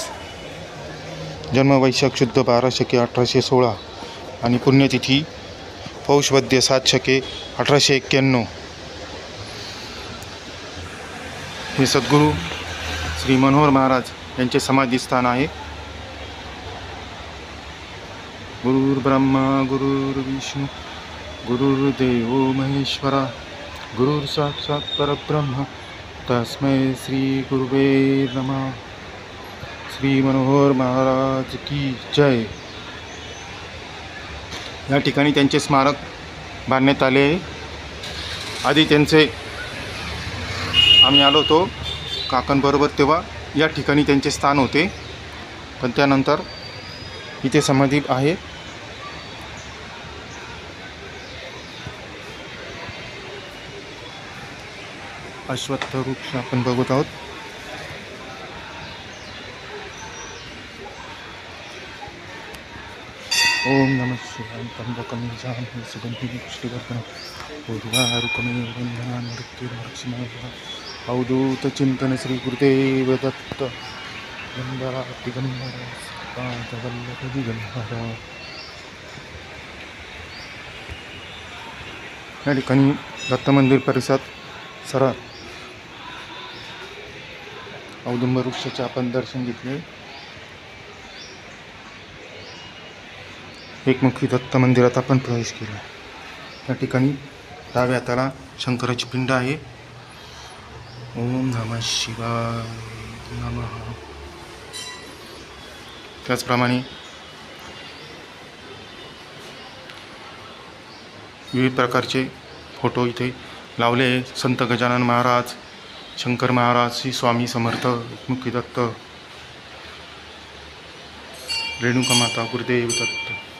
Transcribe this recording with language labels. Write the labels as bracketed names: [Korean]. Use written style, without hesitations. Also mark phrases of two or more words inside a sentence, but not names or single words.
[Marathi] जन्म वैशाख शुद्ध 12 शके 1816 आणि पुण्यतिथी पौष वद्य 7 शके 1891. हे सद्गुरू श्री मनोहर महाराज यांचे समाधी स्थान आहे. [Sanskrit] गुरुर्ब्रह्मा गुरुर्विष्णू गुरुर्देव महेश्वरा गुरुर साक्षात् परब्रह्म तस्मै श्री गुरुवे नमः. [Marathi] श्री मनोहर महाराज की जय. या ठिकाणी त्यांचे स्मारक बांधण्यात आले आहे. आधी त्यांचे आम्ही आलो होतो काकांबरोबर तेव्हा या ठिकाणी त्यांचे स्थान होते, पण त्यानंतर इथे समाधी आहे. अश्वत्थ वृक्ष आपण बघत आहोत. [Sanskrit] ओम नमः शिवाय. त्र्यंबकं यजामहे सुगन्धिं पुष्टिवर्धनं उर्वारुकमेव बन्धनान् मृत्युर्मोक्षाय. अवधूत चिंतन श्री गुरुदेव दत्त दिगंबरा पादवल्लभ दिगंबरा. [Marathi] या ठिकाणी दत्त मंदिर परिसरात सरळ औदुंबर वृक्षाचे आपण दर्शन घेतले. एकमुखी दत्त मंदिरात आपण प्रवेश केला. या ठिकाणी डाव्या हाताला शंकराची पिंड आहे. [Sanskrit] ओम नमः शिवाय नमः. [Marathi] त्याचप्रमाणे विविध प्रकारचे फोटो इथे लावले. संत गजानन महाराज, शंकर महाराज, श्री स्वामी समर्थ, एकमुखी दत्त, रेणुका माता, गुरुदेव दत्त.